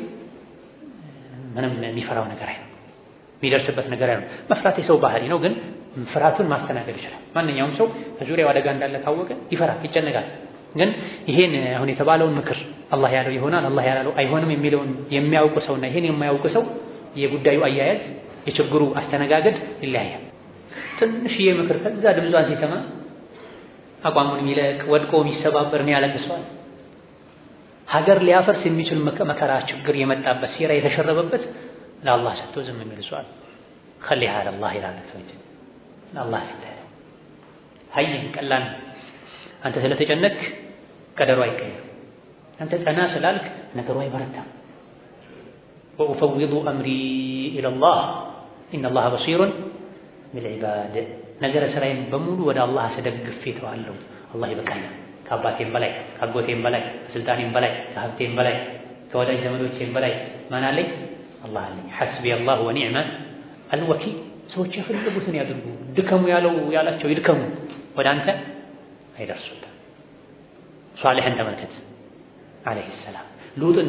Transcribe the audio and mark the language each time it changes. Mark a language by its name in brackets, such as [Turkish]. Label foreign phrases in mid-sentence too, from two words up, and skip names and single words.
[Amharic] ምንም የሚፈራው ነገር አይደለም። የሚደርስበት ነገር አይደለም። መፍራት የሰው ባህሪ ነው፣ ግን ፍርሃቱን ማስተናገድ ይችላል። ማንኛውም ሰው ከዙሪያው አደጋ እንዳለ ካወቀ ይፈራል፣ ይጨነቃል። ግን ይሄን አሁን የተባለውን ምክር አላህ ያለው ይሆናል አላህ ያለው አይሆንም የሚለውን የሚያውቁ ሰውና ይሄን የማያውቁ ሰው የጉዳዩ አያያዝ የችግሩ አስተነጋገድ ይለያያል። ትንሽዬ ምክር ከዛ ድምጿን ሲሰማ አቋሙን የሚለቅ ወድቆ የሚሰባበር ነው ያለቅሰዋል። ሀገር ሊያፈርስ የሚችል መከራ ችግር የመጣበት ሴራ የተሸረበበት ለአላህ ሰጥቶ ዝም የሚል ሰዋል [Arabic] خليها على الله [Amharic] ይላል ሰዎች ለአላህ ሲታይ ሀይን ቀላል አንተ ስለተጨነቅ ቀደሩ አይቀየርም። አንተ ጸና ስላልክ ነገሩ አይበረታም። [Arabic] وأفوض أمري إلى الله إن الله بصير بالعباد [Amharic] ነገር ስራዬን በሙሉ ወደ አላህ አስደግፌ ተዋለሁ። አላህ ይበቃኛል። ከአባቴም በላይ ከአጎቴም በላይ ከስልጣኔም በላይ ከሀብቴም በላይ ከወዳጅ ዘመዶቼም በላይ ማን አለኝ? አላህ አለኝ። [Arabic] حسبي الله ونعم الوكيل። [Amharic] ሰዎች የፈለጉትን ያድርጉ፣ ድከሙ ያላቸው ይድከሙ፣ ወደ አንተ አይደርሱም። ሷሊሕን ተመልከት ዓለይሂ ሰላም፣ ሉጥን